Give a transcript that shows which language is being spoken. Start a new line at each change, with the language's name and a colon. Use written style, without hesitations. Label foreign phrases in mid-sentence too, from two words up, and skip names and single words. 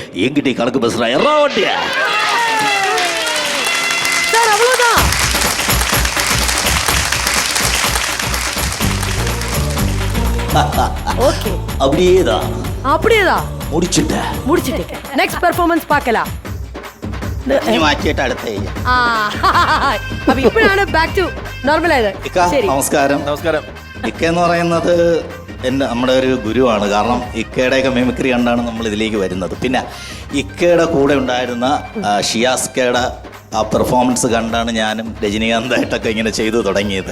Tamil: எங்கிட்டே கணக்கு பேசுகிறா எல்லா வண்டியா சார். அவ்வளவுதான். ஓகே. அப்படியேதான் முடிச்சிட்டேன்.
English: next performance
Tamil: பார்க்கலாம்.
Malayalam: മാറ്റിയിട്ട് അടുത്ത അപ്പൊ ഇപ്പോഴാണ്
English: back to normal
Malayalam: ആയത്. നമസ്കാരം. ഇക്ക എന്ന് പറയുന്നത് നമ്മുടെ ഒരു ഗുരുവാണ്. കാരണം ഇക്കയുടെയൊക്കെ മിമിക്രി കണ്ടാണ് നമ്മൾ ഇതിലേക്ക് വരുന്നത്. പിന്നെ ഇക്കയുടെ കൂടെ ഉണ്ടായിരുന്ന ഷിയാസ്കയുടെ ആ പെർഫോമൻസ് കണ്ടാണ് ഞാനും രജനീകാന്തായിട്ടൊക്കെ ഇങ്ങനെ ചെയ്തു തുടങ്ങിയത്.